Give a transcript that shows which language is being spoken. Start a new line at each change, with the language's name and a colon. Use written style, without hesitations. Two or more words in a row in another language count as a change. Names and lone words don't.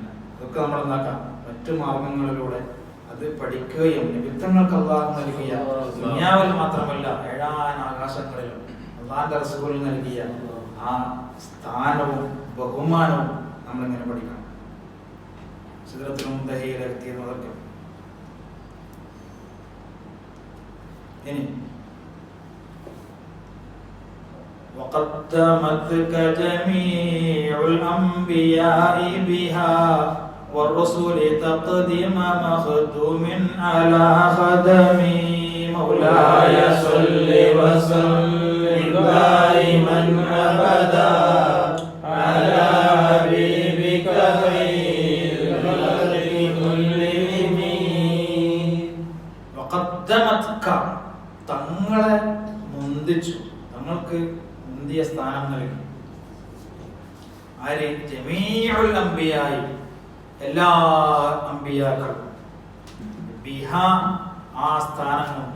Malayalam: അതൊക്കെ നമ്മൾ എന്താക്കാം, മറ്റു മാർഗങ്ങളിലൂടെ അത് പഠിക്കുകയും നിബിധങ്ങൾക്ക് അല്ലാഹു നൽകിയ ദുനിയാവിൽ മാത്രമല്ല 7 ആകാശങ്ങളിലും അല്ലാഹുവിന്റെ റസൂൽ നൽകിയ ആ സ്ഥാനവും ബഹുമാനവും നമ്മളിങ്ങനെ പഠിക്കണം. സിദ്റത്തുൽ മുൻതഹയിലെത്തിയതൊക്കെ ഇനി
Arabic: وقدمتك جميع الأنبياء بها والرسل تقدم مخدوم على خدمي مولاي صل وسلم دائما أبدا على حبيبك خير الخلق كلهم. وقدمتك,
Malayalam: തങ്ങളെ മുന്തിച്ചു, തങ്ങൾക്ക് മുന്തിയ സ്ഥാനം നൽകി. ആര്?
Arabic: جميع الأنبياء,
Malayalam: എല്ലാ അംബിയാക്കളും. ബിഹ, ആ സ്ഥാനം കൊണ്ട്.